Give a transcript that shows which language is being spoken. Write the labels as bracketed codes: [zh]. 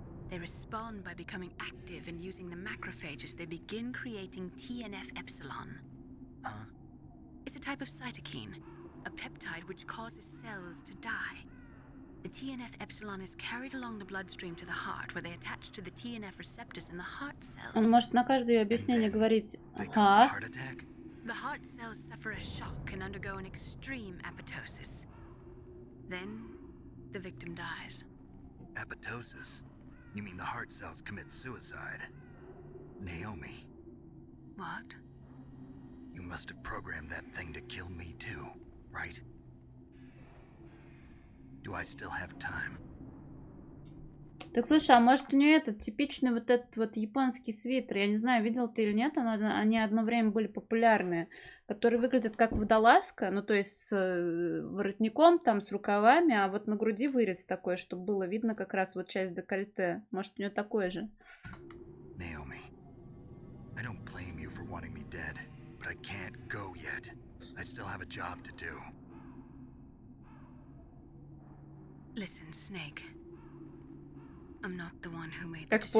[en] They respond by becoming active and using the macrophages. They begin creating TNF-epsilon. Huh? It's a type of cytokine, a peptide which causes cells to die. The TNF-epsilon is carried along the bloodstream to the heart, where they attach to the TNF receptors in the heart cells. [ru] Он может на каждое объяснение говорить «Ага». [en] The heart cells suffer a shock and undergo an extreme apoptosis. Then, the victim dies. Apoptosis? You mean the heart cells commit suicide? Naomi. What? You must have programmed that thing to kill me too, right? Do I still have time? [ru] Так слушай, а может у нее этот типичный вот этот вот японский свитер, я не знаю, видел ты или нет, но они одно время были популярные, которые выглядят как водолазка, ну то есть с воротником там, с рукавами, а вот на груди вырез такой, чтобы было видно как раз вот часть декольте. Может у нее такое же? [en] Naomi, I don't blame you for wanting me dead, but I can't go yet. I still have a job to do. Listen, Snake. I'm not the one who made the [ru] Как [en] decision